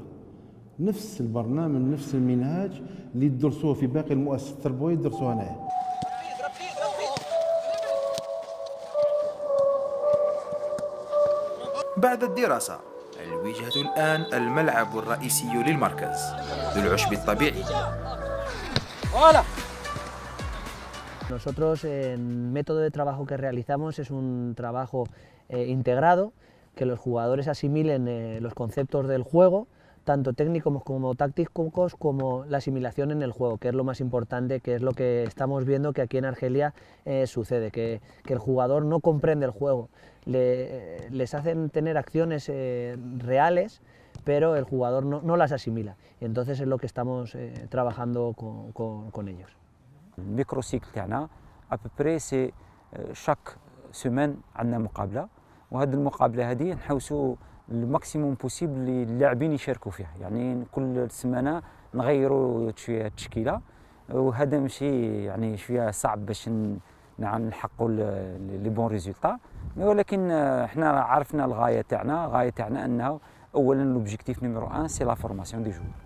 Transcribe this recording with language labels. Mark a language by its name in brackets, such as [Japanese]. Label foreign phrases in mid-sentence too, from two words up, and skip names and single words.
[Arabic] نفس البرنامج، نفس المنهاج اللي يدرسوه في باقي المؤسسات التربويه يدرسوه هنايا. بعد الدراسة الوجهة الآن الملعب الرئيسي للمركز ذو العشب الطبيعي. [Spanish] Nosotros, el método de trabajo que realizamos es un trabajo integrado, que los jugadores asimilen los conceptos del juego, tanto técnicos como tácticos, como la asimilación en el juego, que es lo más importante, que es lo que estamos viendo que aquí en Argelia sucede, que el jugador no comprende el juego. Les hacen tener acciones reales, pero el jugador no las asimila. Y entonces es lo que estamos trabajando con ellos. [Arabic] الميكروسيكل تاعنا [French] après c'est chaque semaine [Arabic] عندنا مقابله، وهذه المقابله هذه نحوسوا [French] maximum possible [Arabic] اللي اللاعبين يشاركوا فيها، يعني كل سمانه نغيروا شويه التشكيله، وهذا ماشي يعني شويه صعب باش نحققوا [French] les bons résultats, [Arabic] ولكن احنا عرفنا الغايه تاعنا انه اولا [French] l'objectif numéro 1 c'est la formation des joueurs.